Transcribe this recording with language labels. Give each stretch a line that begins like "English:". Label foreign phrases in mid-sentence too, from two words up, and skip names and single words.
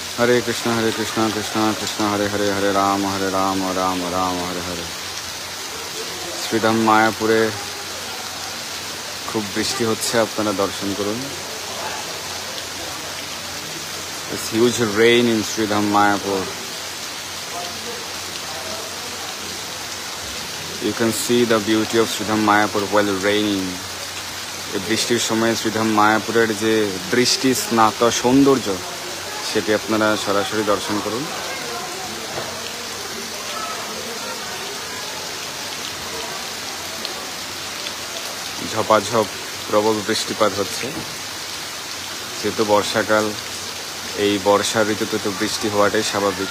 Bangla: हरे कृष्णा कृष्णा कृष्णा हरे हरे, हरे राम राम राम हरे हरे। শ্রীধাম মায়াপুরে খুব বৃষ্টি হচ্ছে, আপনারা দর্শন করুন।
English: It's huge rain in Sridham Mayapur. You can see the beauty of Sridham Mayapur while raining.
Bangla: এই বৃষ্টির সময় শ্রীধাম মায়াপুরের যে দৃষ্টি স্নাত সৌন্দর্য সেটি আপনারা সরাসরি দর্শন করুন। ঝপাঝপ প্রবল বৃষ্টিপাত হচ্ছে, যেহেতু বর্ষাকাল, এই বর্ষা ঋতুতে তো বৃষ্টি হওয়াটাই স্বাভাবিক।